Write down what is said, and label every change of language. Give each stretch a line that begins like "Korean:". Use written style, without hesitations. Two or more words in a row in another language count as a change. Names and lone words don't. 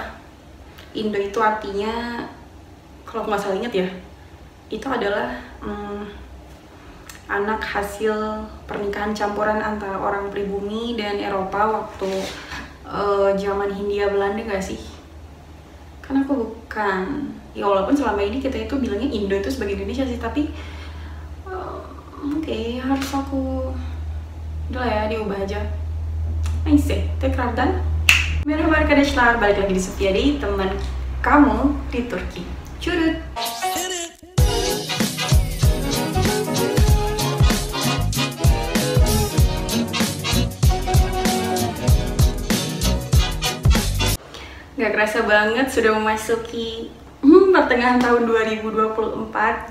Indonesian: Indo itu artinya, kalau aku nggak salah ingat ya, itu adalah anak hasil pernikahan campuran antara orang pribumi dan Eropa waktu zaman Hindia Belanda gak sih? Kan aku bukan, ya walaupun selama ini kita itu bilangnya Indo itu sebagai Indonesia sih, tapi oke, harus aku udah lah ya, diubah aja.
Turkish: Neyse, tekrardan. Merhaba arkadaşlar,
Indonesian: balik lagi di Sofia Day, teman kamu di Turki. Curut. Gak kerasa banget sudah memasuki pertengahan tahun 2024.